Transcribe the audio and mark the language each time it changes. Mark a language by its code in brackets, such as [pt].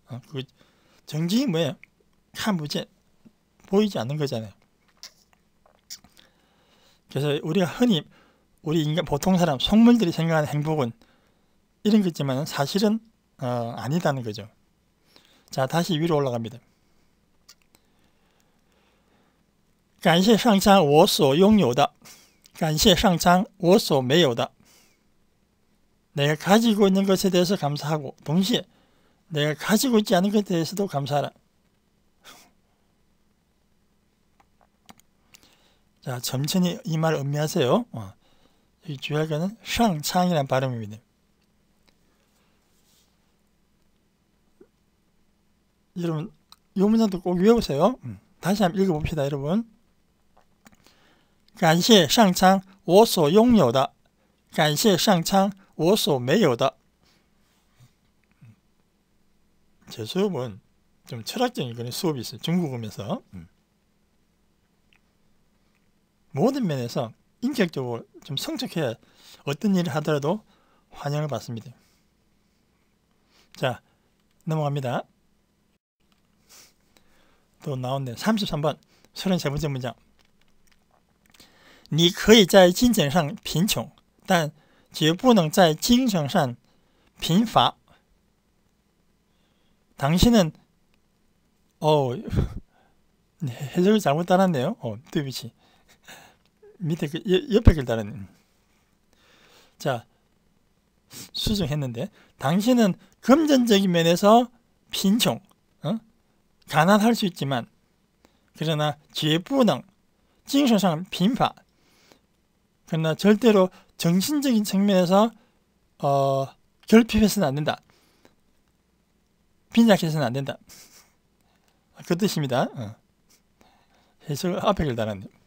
[ko] 그 정직이 뭐예요? 무제 보이지 않는 거잖아요. 그래서 우리가 흔히 우리 인간 보통 사람 속물들이 생각하는 행복은 이런 거 있지만 사실은 아니다는 거죠. 자, 다시 위로 올라갑니다. [zh] 感谢上苍我所拥有的, 感谢上苍我所没有的. [ko] 내가 가지고 있는 것에 대해서 감사하고, 동시에 내가 가지고 있지 않은 것에 대해서도 감사하라. 자, 천천히 이 말을 음미하세요. 여기 주의할 것은 상창이라는 발음입니다. 여러분, 이 문장도 꼭 외우세요. 다시 한번 읽어봅시다, 여러분. [zh] 感谢上苍我所拥有的, 感谢上苍我所没有的. [ko] 제 수업은 좀 철학적인 그런 수업이 있어요. 중국어면서. 모든 면에서 인격적으로 좀 성숙해야 어떤 일을 하더라도 환영을 받습니다. 자, 넘어갑니다. 또 나온네. 33번 33번째 문장. [zh] 你可以在金钱上贫穷，但绝不能在精神上贫乏. [ko] 당신은 네, 해석을 잘못 따랐네요. 뚜비치 밑에 그 옆에 글 따랐네. 자, 수정했는데, 당신은 금전적인 면에서 빈穷, 가난할 수 있지만, 그러나 [zh] 绝不能 精神上贫乏, [ko] 그러나 절대로 정신적인 측면에서 결핍해서는 안 된다. 빈약해서는 안 된다. 그 뜻입니다. 해석을 앞에 글 달았네.